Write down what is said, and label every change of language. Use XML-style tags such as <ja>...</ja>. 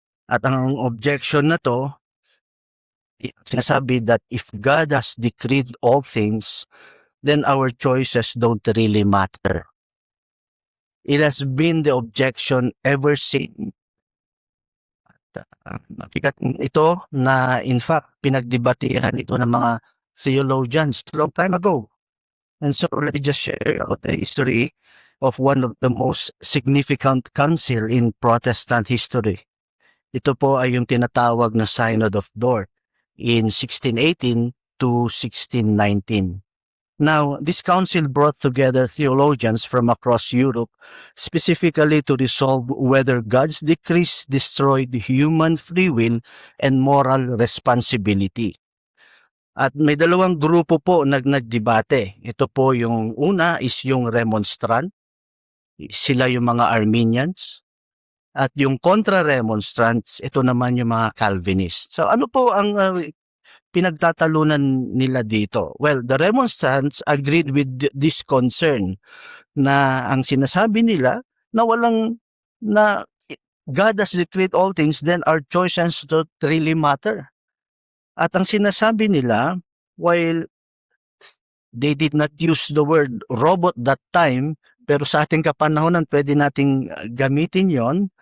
<tl>At ang objection na to, sinasabi</tl> <en>that if God has decreed all things, then our choices don't really matter. It has been the objection ever since.</en> <tl>Mabigat ito na in fact pinagdebatehan ito ng mga theologians</tl> <en>long time ago. And so let me just share the history of one of the most significant council in Protestant history.</en> <tl>Ito po ay yung tinatawag na Synod of Dort in 1618 to 1619.</tl> <en>Now, this council brought together theologians from across Europe specifically to resolve whether God's decrees destroyed human free will and moral responsibility.</en> <tl>At may dalawang grupo po nagdebate. Ito po yung una is yung Remonstrant. Sila yung mga Arminians. At yung contra-remonstrants, ito naman yung mga Calvinists. So ano po ang pinagtatalunan nila dito?</tl> <en>Well, the remonstrants agreed with this concern</en> <tl>na ang sinasabi nila na na</tl> <en>God has decreed all things, then our choices don't really matter.</en> <tl>At ang sinasabi nila,</tl> <en>while they did not use the word robot that time,</en> <tl>pero sa ating kapanahonan pwede nating gamitin yon.</tl>